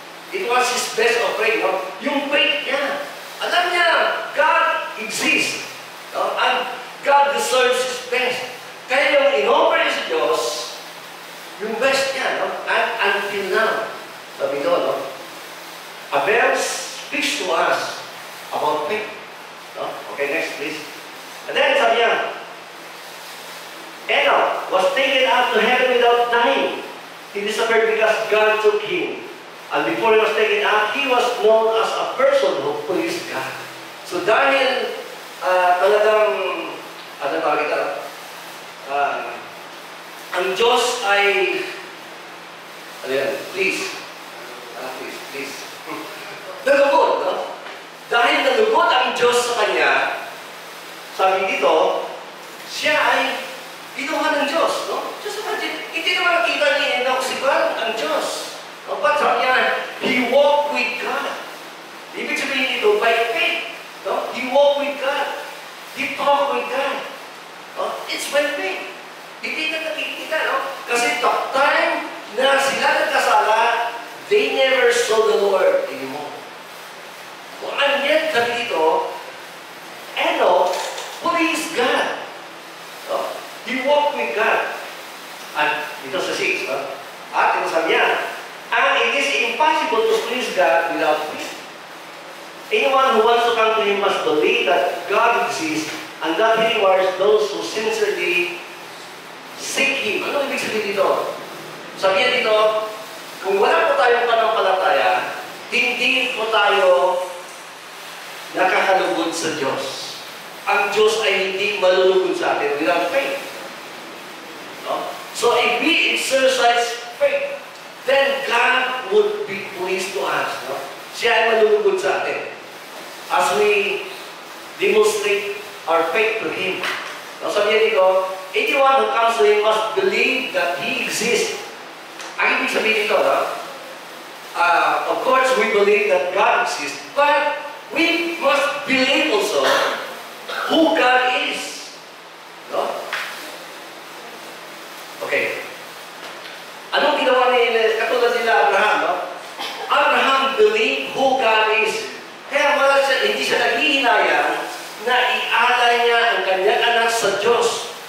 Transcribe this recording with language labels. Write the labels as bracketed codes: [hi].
[en] It was his best offering. [tl] No? Yung faith niya. Alam niya, [en] God exists. [tl] No? [en] And God deserves his best. [tl] Kaya yung in-offer niya sa Diyos, yung best niya. [en] No? And until now, [tl] sabi doon, [en] no? Abel speaks to us about faith. No? Okay, next please. And then [tl] sabi niya, [en] Enoch was taken up to heaven without dying. He disappeared because God took him. And before he was taken up, he was known as a person who pleased God. [tl] So dahil talagang, ano tawag ito? Ang Diyos ay Ano yan? Please. Please, please. Nalugod, no? Dahil nalugod ang Diyos sa kanya, sabi dito, siya ay ginawa ng Diyos, no? [en] Just imagine, [tl] hindi naman nakita ni Enoch si God, ang Diyos. No? [en] But [tl] sabi niya, [en] he walked with God. [tl] Ibig sabihin dito, [en] by faith. [tl] No? [en] He walked with God. He talked with God. No? It's by faith. [tl] Hindi na nakikita, no? [en] Kasi the time [tl] na sila nagkasala, [en] they never saw the Lord anymore. [tl] Kung andyan kami dito, Enoch [en] pleased God. [tl] No? [en] He walked with God. [tl] At ito sa 6, no? At ito sabi niya, [en] and it is impossible to please God without faith. Anyone who wants to come to Him must believe that God exists and that He rewards those who sincerely seek Him. [tl] Ano ibig sabihin dito? Sabi niya dito, kung wala po tayong panampalataya, hindi po tayo nakakalugod sa Diyos. Ang Diyos ay hindi malulugod sa atin [en] without faith. No? So if we exercise faith, then God would be pleased to us. No? [tl] Siya ay malulugod sa atin [en] as we demonstrate our faith to Him. [tl] No? Sabi niya dito, [en] anyone who comes to Him must believe that He exists. [tl] Ang ibig sabihin nito, no? [en] Of course, we believe that God exists, but we must believe also who God is. No? [tl] Okay. Anong ginawa katulad nila Abraham, no? [en] Abraham believed who God is. [tl] Kaya hindi siya naghihinayang na ialay niya ang kanyang anak sa Diyos.